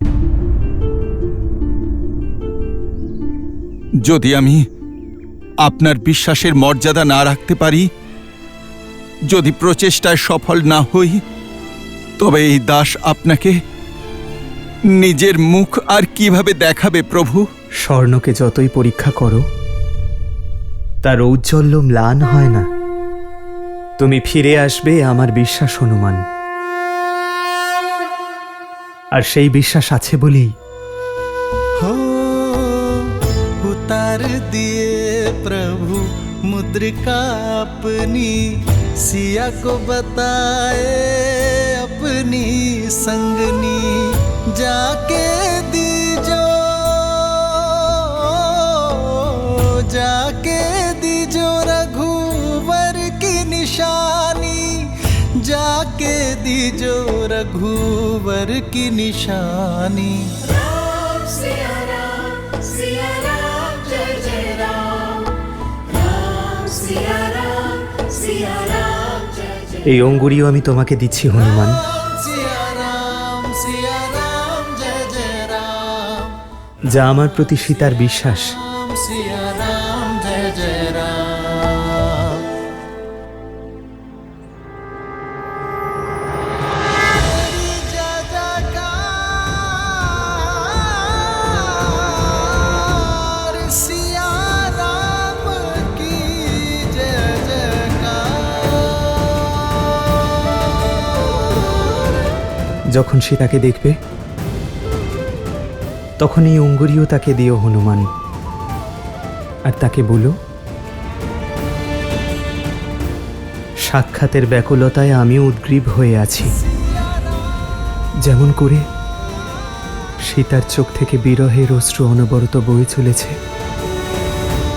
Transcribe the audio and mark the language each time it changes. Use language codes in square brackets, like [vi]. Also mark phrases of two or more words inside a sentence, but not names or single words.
[bn] যদি আমি আপনার বিশ্বাসের মর্যাদা না রাখতে পারি, যদি প্রচেষ্টায় সফল না হই, তবে এই দাস আপনাকে নিজের মুখ আর কিভাবে দেখাবে প্রভু? স্বর্ণকে যতই পরীক্ষা করো তার ঔজ্জ্বল্য ম্লান হয় না। তুমি ফিরে আসবে আমার বিশ্বাস হনুমান, আর সেই বিশ্বাস আছে বলেই [hi] हो उतार दिए प्रभु मुद्रिका अपनी, सिया को बताए अपनी संगनी, जाके दीजो रघुवर की निशानी, जाके दीजो रघुवर की निशानी। राम सिया राम जय जय राम, राम सिया राम जय जय। [bn] এই অঙ্গুরীও আমি তোমাকে দিচ্ছি হনুমান। [hi] सिया राम जय जय राम, [bn] যা আমার প্রতি সীতার বিশ্বাস। [hi] राम सिया राम जय जय राम। तेरी जय जयकार, सिया राम की जय जयकार। [bn] যখন সে তাকে দেখবে তখন এই অঙ্গুরীও তাকে দিও হনুমান, আর তাকে বলো সাক্ষাতের ব্যাকুলতায় আমিও উদ্গ্রীব হয়ে আছি, যেমন করে সীতার চোখ থেকে বিরহের অশ্রু অনবরত বয়ে চলেছে।